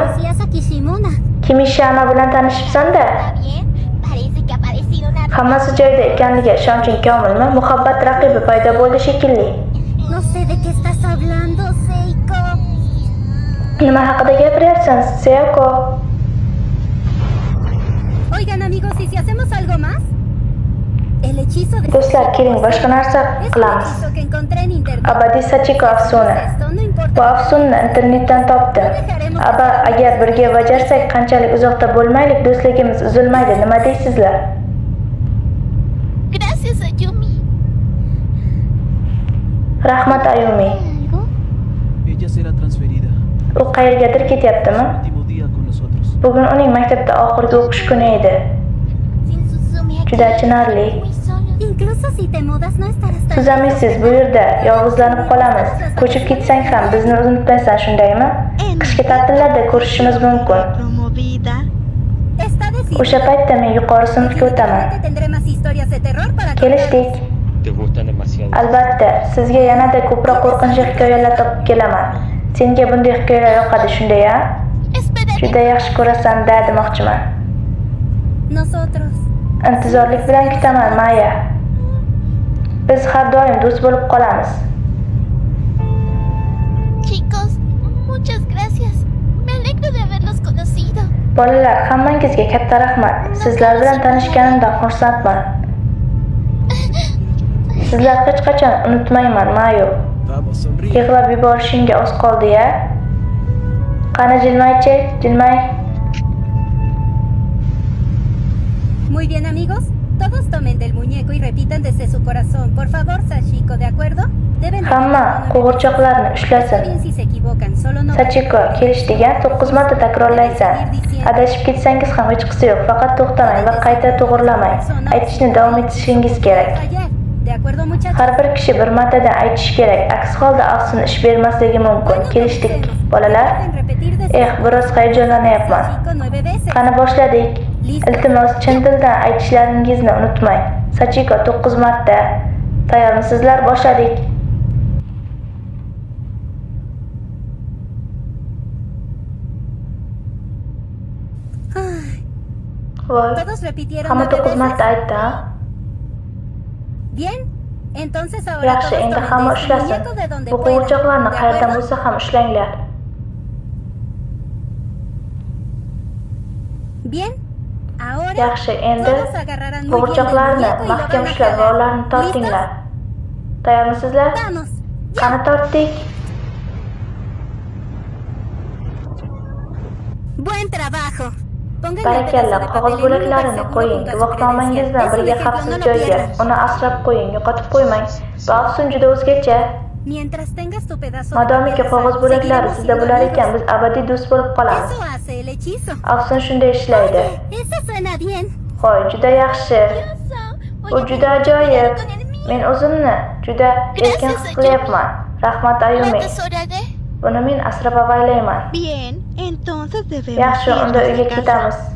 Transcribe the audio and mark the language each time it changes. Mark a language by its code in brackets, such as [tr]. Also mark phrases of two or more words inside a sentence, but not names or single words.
[uz] Kimishana bilan tanishibsan-da? Hammasi joyida ekanligiga ishonching komilmi? Muhabbat raqibi paydo bo'ldi shekilli. Nima haqida gapiryapsan, Sayako? [es] Oigan amigos, ¿y si hacemos algo más? El [uz] Do'stlar, keling boshqa narsa qilamiz. Abadiy Sachiko afsona. Bu afsonni internetdan topdim. Agar birga bajarsak, qanchalik uzoqda bo'lmaylik, do'stligimiz uzilmaydi. Nima deysizlar? [es] Gracias, Ayumi. [uz] Rahmat Ayumi. [es] Ella será transferida. [uz] U qayergadir ketyaptimi? [es] Último día con nosotros. [uz] Bugun uning maktabda oxirgi o'qish kuni edi. [es] Sin Suzume aquí. [uz] Juda achinarli. [es] Muy solos. Incluso si te mudas no estarás tan [uz] Tuzamisiz, bu yerda yolg'izlanib qolamiz. Ko'chib ketsang ham bizni unutmaysan, shundaymi? Qishki ta'tillarda ko'rishishimiz mumkin. [es] promovida. Está decidido. [uz] O'sha paytda men yuqori sinfga o'taman. [es] Definitivamente tendré más historias de terror para [uz] Kelishdik. [es] Te gustan demasiado. [uz] Albatta, sizga yanada ko'proq qo'rqinchli hikoyalar topib kelaman. Senga bunday hikoyalar yoqadi, shunday-a? [es] Espera. [uz] Juda yaxshi ko'rasan, demoqchiman. [es] nosotros. [uz] Intizorlik bilan kutaman, Maya. Biz har doim do'st bo'lib qolamiz. [es] Chicos, muchas gracias. Me alegro de haberlos conocido. [uz] Bolalar, hammangizga katta rahmat. Sizlar bilan tanishganimdan xursandman. Sizlar hech qachon unutmayman, [es] Mayo. Vamos, sonríe. [uz] Yig'lab yuborishingga oz qoldi-ya. Qani jilmaychi, jilmay. [es] Muy bien, amigos. Todos tomen del muñeco y repitan desde su corazón. Por favor, Sachiko, ¿de acuerdo? Deben de [uz] Hamma qo'g'irchoqlarni [es] Está [uz] ushlasin. [es] bien si se equivocan, solo no. [uz] Sachiko, kelish degan 9 marta takrorlaysan. Adashib ketsangiz ham hech qisi yo'q. Faqat to'xtamang va qayta to'g'irlamang. Aytishni davom etishingiz kerak. [es] Fallar. ¿De acuerdo, muchachos? [uz] Har bir kishi bir martadan aytishi kerak. Aks holda afsun ish bermasligi mumkin. Kelishdik, bolalar. Biroz hayajonlanyapman. [es] Sachiko 9 veces. [uz] Qani boshladik. Iltimos, chin dildan aytishlaringizni unutmang. Sachiko 9 marta. Tayyormisizlar? Boshladik. [es] Ay, [uz] Voy. [es] Todos repitieron [uz] Hamma 9 9 marta [es] veces. [uz] aytdi, ha? [es] Bien. Entonces ahora [uz] Yaxshi, [es] todos [uz] endi [es] tomen [uz] hamma [es] de este [uz] ushlasin. [es] muñeco de donde [uz] Bu [es] puedan. [uz] qo'g'irchoqlarni [es] ¿De [uz] qayerdan [es] acuerdo? [uz] bo'lsa ham ushlanglar. [es] Bien. Ahora [uz] Yaxshi, endi [es] todos agarrarán muy bien del [uz] qo'g'irchoqlarni [es] muñeco y lo [uz] mahkam [es] van a [uz] ushlab va [es] jalar. [uz] ularni tortinglar. Tayyormisizlar? [es] Vamos. [uz] Qani tortdik. [es] Buen trabajo. Pongan el [uz] Barakalla, [es] pedazo de [uz] qog'oz [es] papel en un lugar [uz] bo'laklarini [es] seguro [uz] qo'ying. [es] junto a su [uz] Guvohnomangiz [es] credencial. [uz] bilan [es] Es un [uz] birga [es] ejemplo, [uz] xavfsiz [es] no lo [uz] joyga. [es] pierdas. [uz] Uni asrab qo'ying, yo'qotib qo'ymang. Bu afsun juda o'zgacha. [es] Mientras tengas tu pedazo de [uz] Modomiki [es] papel [uz] qog'oz [es] azul, [uz] bo'laklari [es] seguiremos [uz] sizda [es] siendo [uz] bo'lar [es] amigos. [uz] ekan, biz abadiy do'st bo'lib qolamiz. [es] Eso hace el hechizo. [uz] Afsun shunday ishlaydi. [es] Oye, eso suena bien. [uz] Qo'y, juda yaxshi. [es] Voy [uz] Bu [es] a [uz] juda [es] terminar [uz] ajoyib. [es] con el mío. [uz] Men o'zimni juda erkin his qilyapman. Rahmat [es] Lo [uz] Ayumi. [es] atesoraré. [uz] Buni men asrab avaylayman. [es] Bien, entonces debemos [uz] Yaxshi, unda [es] irnos [uz] uyga [es] de casa. [uz] ketamiz.